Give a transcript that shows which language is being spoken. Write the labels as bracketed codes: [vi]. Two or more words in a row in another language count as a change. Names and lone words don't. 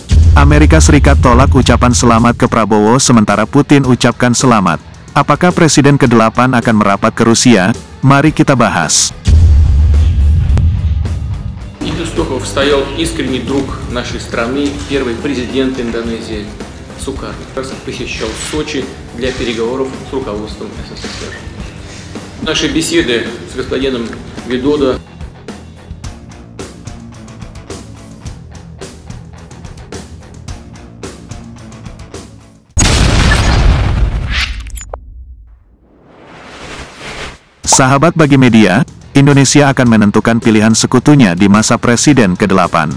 [id] Amerika Serikat tolak ucapan selamat ke Prabowo sementara Putin ucapkan selamat. Apakah Presiden ke-8 akan merapat ke Rusia? Mari kita bahas. [ru] И Пестухов стоял искренний друг нашей страны, первый президент Индонезии Сукарно. Посещал Сочи для переговоров с руководством СССР. Наши беседы с господином Видодо [id] Sahabat Bagi Media, Indonesia akan menentukan pilihan sekutunya di masa Presiden ke-8.